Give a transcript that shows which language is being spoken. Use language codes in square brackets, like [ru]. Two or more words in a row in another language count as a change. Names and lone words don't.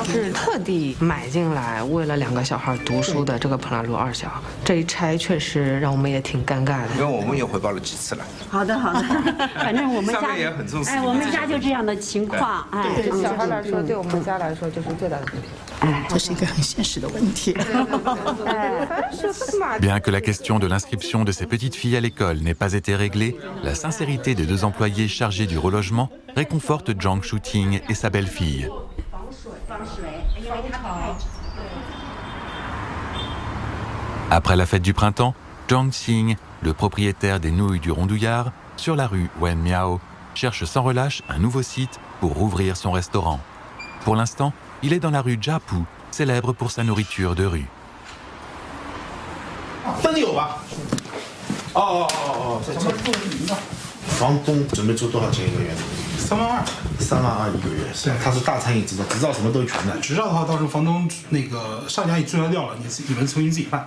[zh] 是特地买进来，为了2个小孩读书的这个彭兰路2小，这一拆确实让我们也挺尴尬的。因为我们也回报了几次了。好的，反正我们家也很重视。我们家就这样的情况。对小孩来说，对我们家来说就是最大的问题。这是一个很现实的问题。 [fr] Bien que la question de l'inscription de ces petites filles à l'école n'ait pas été réglée, la sincérité des 2 employés chargés du relogement réconforte Zhang Shuting et sa belle-fille. Après la fête du printemps, Zhang Xing, le propriétaire des nouilles du Rondouillard, sur la rue Wen Miao, cherche sans relâche un nouveau site pour rouvrir son restaurant. Pour l'instant, il est dans la rue Jiapu, célèbre pour sa nourriture de rue. [zh] 真的有吧？在这。房东准备做多少钱一个月？3万2。3万2一个月，是他是大餐饮执照，执照什么都全的。执照的话，到时候房东那个上家已注销掉了，你们重新自己办。